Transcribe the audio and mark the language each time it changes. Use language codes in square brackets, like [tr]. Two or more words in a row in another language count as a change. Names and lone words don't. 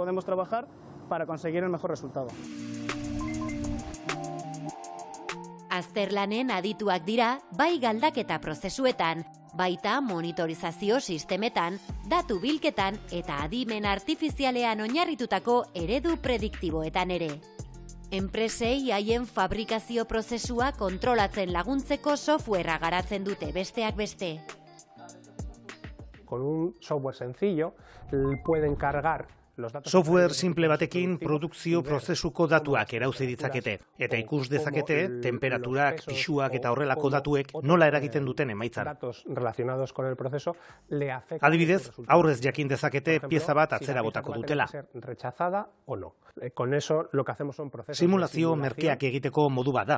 [eu] Azterlanen adituak dira, bai galdaketa prozesuetan, baita monitorizazio sistemetan, datu bilketan eta adimen artifizialean oinarritutako eredu prediktiboetan ere. Enpresei haien fabrikazio prozesua kontrolatzen laguntzeko softwarea garatzen dute besteak beste. [es] Con un software sencillo pueden cargar [eu] Software simple batekin produkzio prozesuko datuak erauzi ditzakete, eta ikus dezakete temperaturak, pisuak eta horrelako datuek nola eragiten duten emaitzan. Adibidez, aurrez jakin dezakete pieza bat atzera botako dutela. Simulazio merkeak egiteko modu bat da.